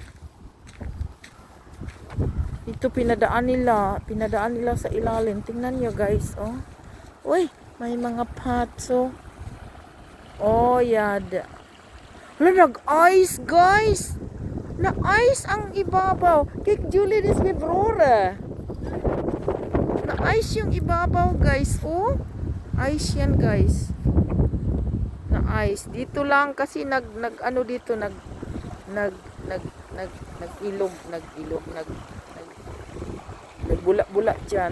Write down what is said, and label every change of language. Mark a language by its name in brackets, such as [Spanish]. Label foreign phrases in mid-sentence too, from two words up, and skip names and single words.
[Filipino] Ito pinadaan nila sa ilalim. Tingnan nyo guys, oh. Uy, may mga pots, oh. Oh, yada. Hala, nag-ice guys. Na-ice ang ibabaw. [Dutch] Kijk Julie, dit is mijn broer. [Filipino] Na-ice yung ibabaw guys, oh. Ice yan guys. Na-ice. Dito lang kasi nag-ano dito, nagbula-bula dyan.